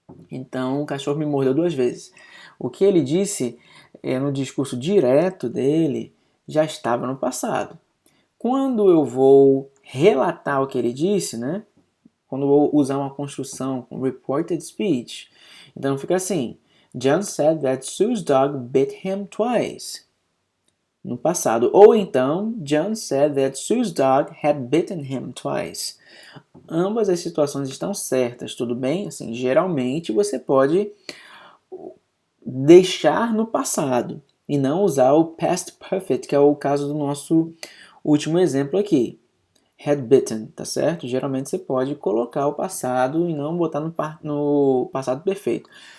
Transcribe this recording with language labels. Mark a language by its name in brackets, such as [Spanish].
[Portuguese] Então, o cachorro me mordeu 2 vezes. O que ele disse no discurso direto dele já estava no passado. Quando eu vou relatar o que ele disse, né? Quando eu vou usar uma construção com reported speech, então fica assim: [English] John said that Sue's dog bit him twice. [Portuguese] No passado. Ou então, [English] John said that Sue's dog had bitten him twice. [Portuguese] Ambas as situações estão certas, tudo bem? Assim, geralmente você pode deixar no passado e não usar o past perfect, que é o caso do nosso último exemplo aqui. [English] Had bitten, [Portuguese] tá certo? Geralmente você pode colocar o passado e não botar no passado perfeito.